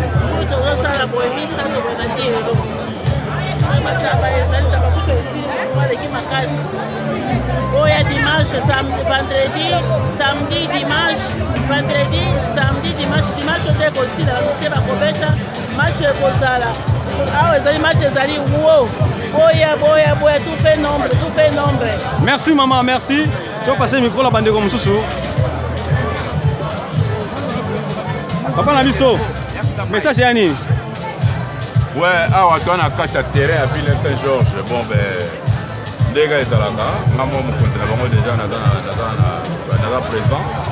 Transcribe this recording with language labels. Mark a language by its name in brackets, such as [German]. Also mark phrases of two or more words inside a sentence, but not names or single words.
[Lingala] Kulu tozosala boye misa to boye na dix euro. Mataba ezali taba kutu esili, aleki makasi. Oya dimanche, sam-, vendredi, samedi, dimanche, vendredi, samedi, dimanche, dimanche ote kosila, bamoke bakobeta, match ekozala. Awa ezali match ezali wo. Boya, boya, boya, [French] tout fait nombre, tout fait nombre. Merci maman, merci. Tu vas passer le micro là, [Lingala] bandeko mosusu. Papa na biso, message ya nini? Ouais, awa to na kati ya terrain ya Ville Saint-Georges. [French] Bon, ben, [Lingala] ndenge ezalaka, nga mwa mokonzi na bango déjà naza na, naza na, naza présent.